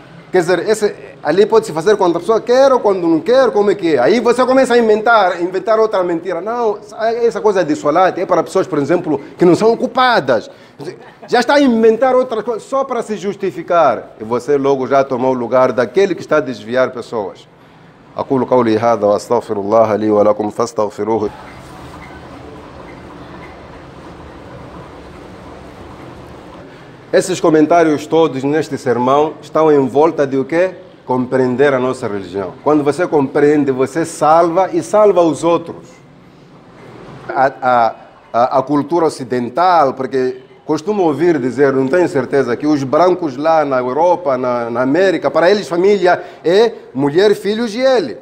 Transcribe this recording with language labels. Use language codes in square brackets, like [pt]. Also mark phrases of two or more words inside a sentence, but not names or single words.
[pt] Quer dizer, ali pode-se fazer quando a pessoa quer ou quando não quer, como é que é. Aí você começa a inventar outra mentira. Não, essa coisa de salat é para pessoas, por exemplo, que não são ocupadas. Já está a inventar outra coisa só para se justificar. E você logo já tomou o lugar daquele que está a desviar pessoas. [ar] أقول قولي هذا وأستغفر الله لي ولكم فاستغفروه. [pt] Esses comentários todos neste sermão estão em volta de o quê? Compreender a nossa religião. Quando você compreende, você salva e salva os outros. A cultura ocidental, porque costumo ouvir dizer, não tenho certeza, que os brancos lá na Europa, na América, para eles família é mulher, filhos e ele.